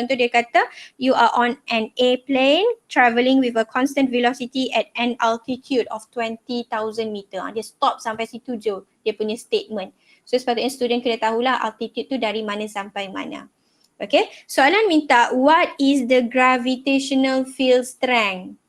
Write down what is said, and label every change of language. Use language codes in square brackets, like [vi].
[ms] Contoh dia kata [en] you are on an airplane travelling with a constant velocity at an altitude of 20,000 meter. [ms] Dia stop sampai situ je dia punya statement. So sepatutnya student kena tahulah altitude tu dari mana sampai mana. [en] Okay, [ms] soalan minta [en] what is the gravitational field strength?